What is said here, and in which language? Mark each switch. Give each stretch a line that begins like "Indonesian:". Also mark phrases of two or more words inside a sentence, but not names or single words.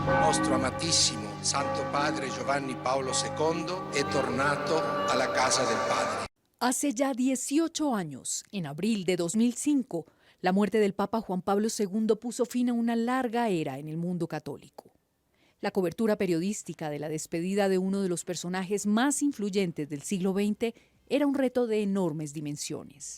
Italian: nostro amatissimo Santo Padre Giovanni Paolo II è tornato alla casa del Padre.
Spanish: Hace ya 18 años, en abril de 2005, la muerte del Papa Juan Pablo II puso fin a una larga era en el mundo católico. La cobertura periodística de la despedida de uno de los personajes más influyentes del siglo XX era un reto de enormes dimensiones.